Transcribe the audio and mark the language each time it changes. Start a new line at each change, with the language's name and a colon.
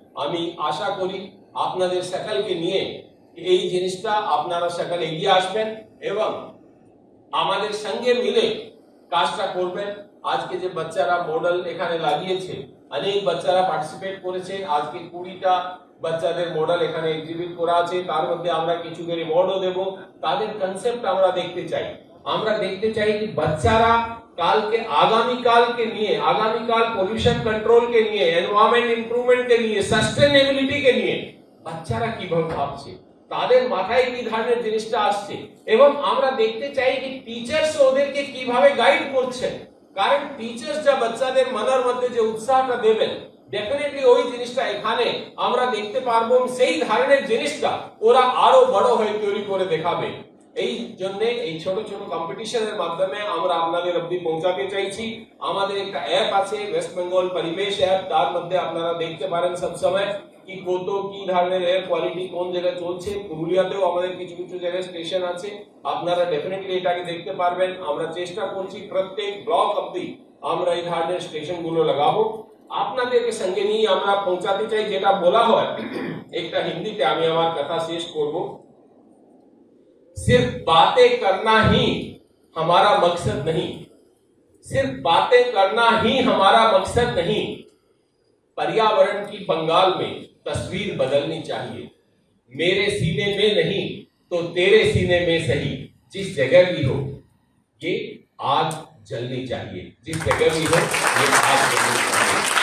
Bangla: আমি আশা করি আপনাদের সকলকে নিয়ে এই জিনিসটা আপনারা সকল এগিয়ে আসবেন এবং আমাদের সঙ্গে মিলে কাজটা করবেন। আজকে যে বাচ্চারা মডেল এখানে লাগিয়েছে, অনেক বাচ্চারা পার্টিসিপেট করেছে। আজকে 20টা বাচ্চাদের মডেল এখানে এক্সিবিট করা আছে, তার মধ্যে আমরা কিছু করে রিওয়ার্ডও দেব। তাদের কনসেপ্ট আমরা দেখতে চাই। আমরা দেখতে চাই
Hindi: कि बच्चारा काल के आगामी काल के लिए, आगामी काल पॉल्यूशन कंट्रोल के लिए, एनवायरनमेंट इंप्रूवमेंट के लिए, सस्टेनेबिलिटी के लिए बच्चारा
Bangla: কিভাবে ভাবছে, তাদের মাথায় কি ধরনের জিনিসটা আসছে এবং আমরা দেখতে চাই যে টিচার্স ওদেরকে কিভাবে গাইড করছেন। কারণ টিচার্স যা বাচ্চাদের মনের মধ্যে যে উৎসাহটা দেবেন, ডেফিনেটলি ওই জিনিসটা এখানে আমরা দেখতে পারবো। সেই ধরনের জিনিসটা ওরা আরো বড় হয়ে তৈরি করে দেখাবে। এই জন্য এই ছোট ছোট কম্পিটিশনের মাধ্যমে আমরা আপনাদের অবধি পৌঁছাতে চাইছি। আমাদের একটা অ্যাপ আছে ওয়েস্ট বেঙ্গল পরিবেশ অ্যাপ, তার মধ্যে আপনারা দেখতে পারেন সব সময় কি কত কি ধরনের এয়ার কোয়ালিটি কোন জায়গায় চলছে। পুরুলিয়াতেও আমাদের কিছু কিছু জায়গায় স্টেশন আছে, আপনারা ডেফিনেটলি এটাকে দেখতে পারবেন। আমরা চেষ্টা করছি প্রত্যেক ব্লক অবধি আমরা এই ধরনের স্টেশন গুলো লাগাবো। আপনাদেরকে সঙ্গে নিয়ে আমরা পৌঁছাতে চাই। যেটা বলা হয় একটা হিন্দিতে, আমি আমার কথা শেষ করব।
Hindi: सिर्फ बातें करना ही हमारा मकसद नहीं, सिर्फ बातें करना ही हमारा मकसद नहीं, पर्यावरण की बंगाल में तस्वीर बदलनी चाहिए। मेरे सीने में नहीं तो तेरे सीने में सही, जिस जगह भी हो ये आग जलनी चाहिए, जिस जगह भी हो ये आग जलनी चाहिए।